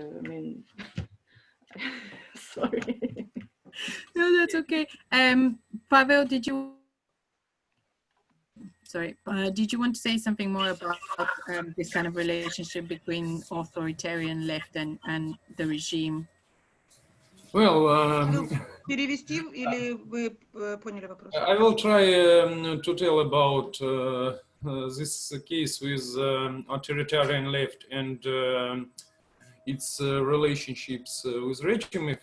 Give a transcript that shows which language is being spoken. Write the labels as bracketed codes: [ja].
[en] I mean, sorry. No, that's okay. Pavel, did you? Sorry, did you want to say something more about this kind of relationship between authoritarian left and the regime? Well, [ru] Перевести или вы поняли вопрос? [en] I will try to tell about this case with authoritarian left and its relationships with regime.